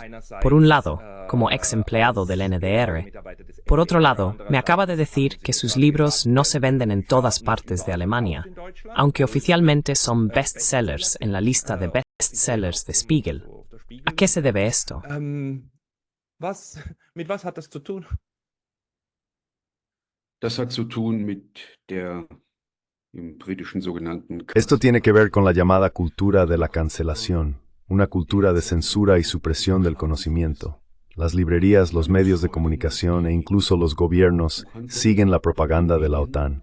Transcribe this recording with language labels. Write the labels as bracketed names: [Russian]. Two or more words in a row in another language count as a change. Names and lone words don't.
[Spanish] Por un lado, como ex empleado del NDR. Por otro lado, me acaba de decir que sus libros no se venden en todas partes de Alemania, aunque oficialmente son bestsellers en la lista de bestsellers de Spiegel. ¿A qué se debe esto? [German] Mit was hat das zu tun? [Spanish] Esto tiene que ver con la llamada cultura de la cancelación, una cultura de censura y supresión del conocimiento. Las librerías, los medios de comunicación e incluso los gobiernos siguen la propaganda de la OTAN.